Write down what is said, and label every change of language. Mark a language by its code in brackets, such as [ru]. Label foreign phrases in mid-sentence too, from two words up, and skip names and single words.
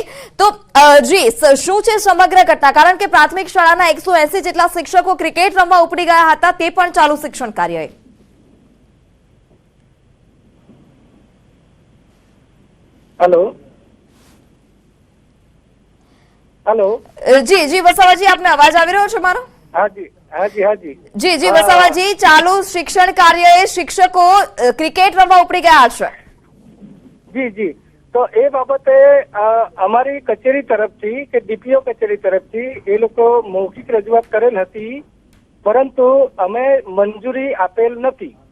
[gu] તો જી શું છે સમગ્ર ઘટના, કારણ કે પ્રાથમિક શાળાના 180 જેટલા શિક્ષકો ક્રિકેટ રમવા ઉપડી ગયા હતા, તે પણ ચાલુ શિક્ષણ કાર્યએ। [en] hello hello [gu] જી વસાવાજી, આપને અવાજ આવી રહ્યો છે મારો? [hi] हाँ जी हाँ जी हाँ जी [gu] જી વસાવાજી, ચાલુ શિક્ષણ કાર્યએ શિક્ષકો ક્રિકેટ રમવા ઉપડી ગયા છે। जी जी તો એ બાબતે અમારી કચેરી તરફથી કે ડીપીઓ કચેરી તરફથી એ લોકો મૌખિક રજૂઆત કરેલ હતી, પરંતુ અમે મંજૂરી આપેલ નથી।